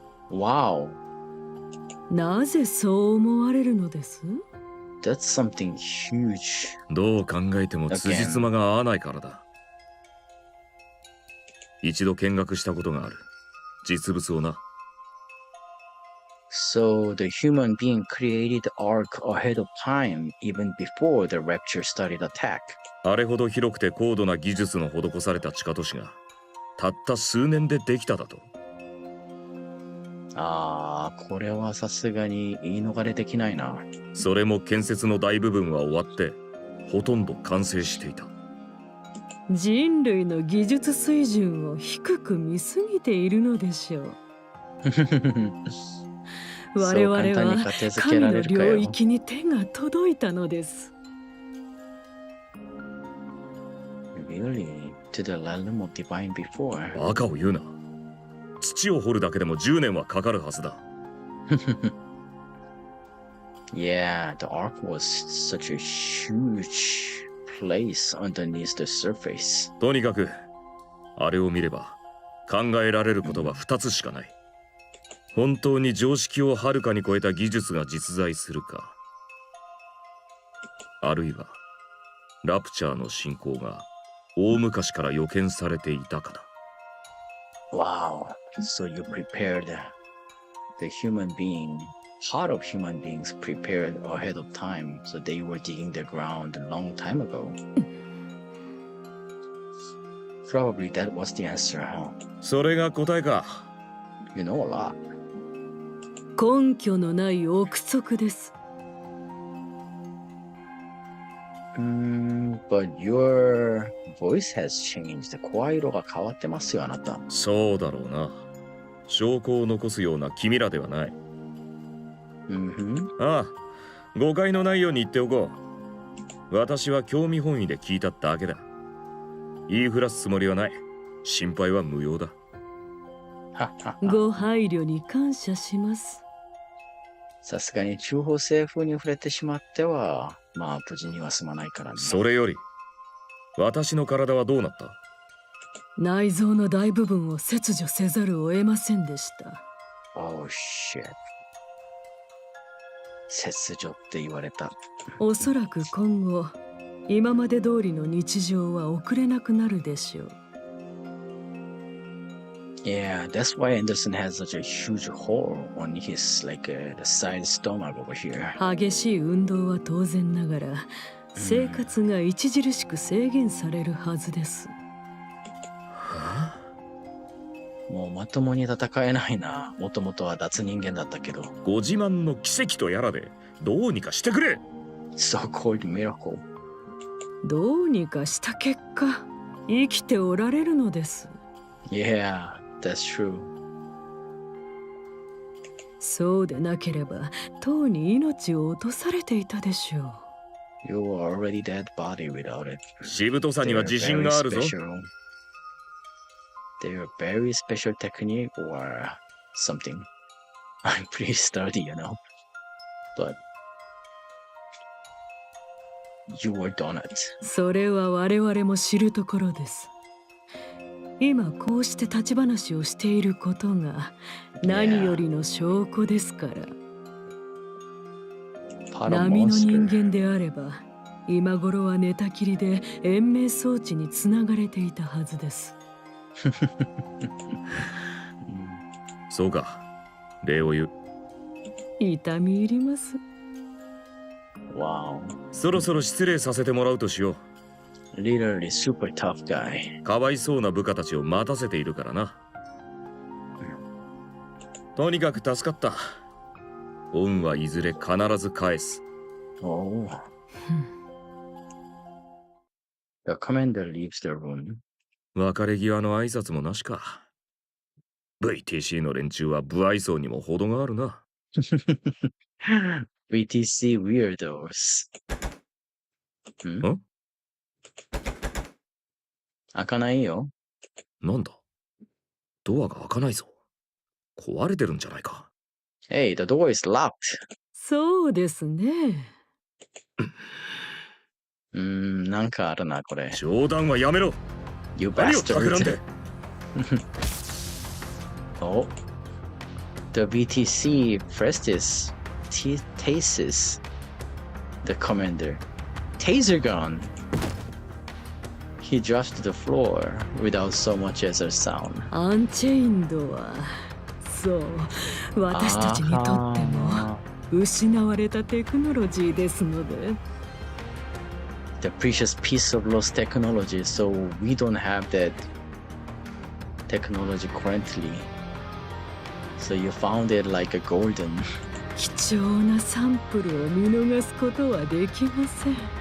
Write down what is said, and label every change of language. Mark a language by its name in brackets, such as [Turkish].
[English] Wow, [Japanese] なぜそう思われるのです？ [English] that's something huge. [Japanese] どう考えても辻褄が合わないからだ。一度見学したことがある。実物をな。 [English] So the human being created Ark ahead of time, even before the rapture started attack. [Japanese] あれほど広くて高度な技術の施された地下都市がたった数年でできただと。ああ、これはさすがに言い逃れできないな。それも建設の大部分は終わってほとんど完成していた。人類の技術水準を低く見すぎているのでしょう。我々は神の領域に手が届いたのです。 [English] Really? To the realm of divine before? [Japanese] バカを言うな。土を掘るだけでも10年はかかるはずだ。 [English] Yeah, the Ark was such a huge place underneath the surface. [Japanese] とにかくあれを見れば考えられることは2つしかない。本当に常識をはるかに超えた技術が実在するか、あるいはラプチャーの進行が大昔から予見されていたかだ。 [English] Wow, so you prepared the human being, part of human beings prepared ahead of time, so they were digging the ground a long time ago. Probably that was the answer, huh? [Japanese] それが答えか。 [English] You know a lot. [Japanese] 根拠のない憶測です。 [English] But your voice has changed. [Japanese] 声色が変わってますよ、あなた。そうだろうな。証拠を残すような君らではない。ああ、誤解のないように言っておこう。私は興味本位で聞いただけだ。言いふらすつもりはない。心配は無用だ。ご配慮に感謝します。さすがに中方政府に触れてしまっては、まあ無事には済まないからね。それより、私の体はどうなった？内臓の大部分を切除せざるを得ませんでした。 [English] Oh shit。 [Japanese] 切除って言われた。おそらく今後、今まで通りの日常は送れなくなるでしょう。 [English] Yeah, that's why Anderson has such a huge hole on his the side stomach over here. [Japanese] 激しい運動は当然ながら生活が著しく制限されるはずです。もうまともに戦えないな。もともとは脱人間だったけど。ご自慢の奇跡とやらでどうにかしてくれ。 [English] So-called miracle. [Japanese] どうにかした結果生きておられるのです。 [English] Yeah, that's true. [Japanese] そうでなければとうに命を落とされていたでしょう。 [English] You were already dead body without it. [Japanese] しぶとさには自信があるぞ。 [English] They're very special technique or something. I'm pretty sturdy, you know. But you were donut. [Japanese] それは我々も知るところです。今こうして立ち話をしていることが何よりの証拠ですから。波の人間であれば今頃は寝たきりで延命装置につながれていたはずです。そうか、礼を言う。痛み入ります。 [English] Wow. [Japanese] そろそろ失礼させてもらうとしよう。 [English] Literally super tough guy. [Japanese] かわいそうな部下たちを待たせているからな。とにかく助かった。恩はいずれ必ず返す。 [English] Oh. The commander leaves the room. [Japanese] 別れ際の挨拶もなしか。VTC の連中は不愛想にも程があるな。 [English] BTC weirdos. ん？ [Japanese] 開かないよ。なんだ？ドアが開かないぞ。壊れてるんじゃないか。 [English] Hey, the door is locked. [Japanese] そうですね。なんかあるな、これ。冗談はやめろ。 [English] You [Japanese] 何を企ん [English] bastard. [Japanese] で。 [English] Oh. The BTC Prestis tases the commander. Taser gun. He drops to the floor without so much as a sound. [Japanese] アンチェインドはそう私たちにとっても失われたテクノロジーですので。 [English] The precious piece of lost technology, so we don't have that technology currently. So you found it like a golden. [Japanese] 貴重なサンプルを見逃すことはできません。